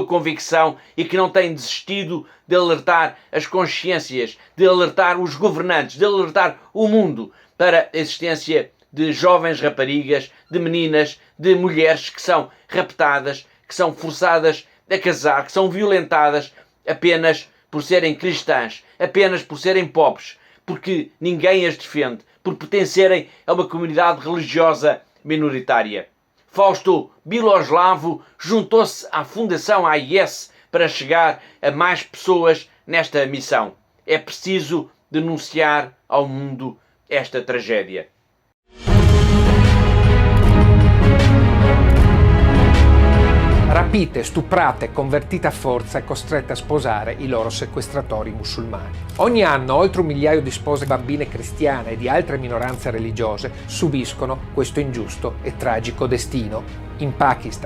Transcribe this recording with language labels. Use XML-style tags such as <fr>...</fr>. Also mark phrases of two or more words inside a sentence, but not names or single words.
<pt>convicção e que não tem desistido de alertar as consciências, de alertar os governantes, de alertar o mundo para a existência de jovens raparigas, de meninas, de mulheres que são raptadas, que são forçadas a casar, que são violentadas apenas por serem cristãs, apenas por serem pobres, porque ninguém as defende, por pertencerem a uma comunidade religiosa minoritária. Fausto Biloslavo juntou-se à Fundação AIS para chegar a mais pessoas nesta missão. É preciso denunciar ao mundo esta tragédia.</pt> <it>Rapite, stuprate, convertite a forza e costrette a sposare i loro sequestratori musulmani. Ogni anno oltre 1 migliaio di spose bambine cristiane e di altre minoranze religiose subiscono questo ingiusto e tragico destino in Pakistan.</it>